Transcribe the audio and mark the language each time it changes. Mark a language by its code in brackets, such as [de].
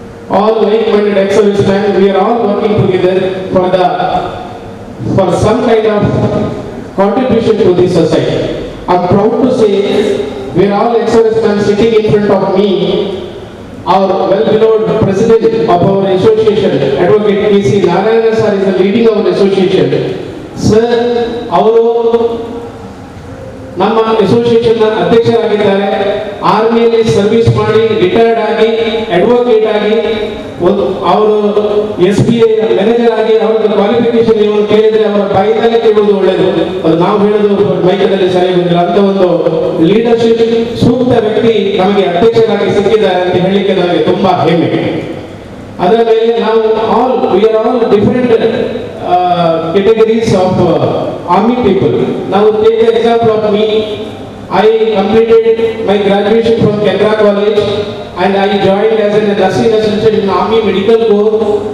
[en] All like-minded ex-servicemen, we are all working together for some kind of contribution to this society. I'm proud to say we are all ex-servicemen sitting in front of me. Our well-beloved president of our association, Advocate K.C. Narayana sir, is the leading our association. [kn] Sir, ಅವರು ನಮ್ಮ association ಅಧ್ಯಕ್ಷರಾಗಿದ್ದಾರೆ. ಆರ್ಮಿಯಲ್ಲಿ service ಮಾಡಿ retired ಆಗಿ advocate ಆಗಿ ಅವರು SBA manager ಆಗಿ ಅವರ qualification ನೀವು ಕೇಳಿದ್ರೆ ಅವರ ಬಾಯಿದಲ್ಲೇ ಕೇಳುವುದು ಒಳ್ಳೆಯದು. ಅದು ನಾವು ಹೇಳೋದು ಮೈಕದಲ್ಲಿ ಸರಿ ಬಂದಿಲ್ಲ. ಅಂತ ಒಂದು ಲೀಡರ್ಶಿಪ್ ಸೂಕ್ತ ವ್ಯಕ್ತಿ ನಮಗೆ ಅಧ್ಯಕ್ಷರಾಗಿ ಸಿಕ್ಕಿದ್ದಾರೆ ಅಂತ ಹೇಳಲಿಕ್ಕೆ ನಮಗೆ ತುಂಬಾ ಹೆಮ್ಮೆ. ಅದರ ಮೇಲೆ ನಾವು [en] we are all different categories of army people. Now take the example of me. I completed my graduation from Kendra College and I joined as a nursing assistant in Army Medical Corps.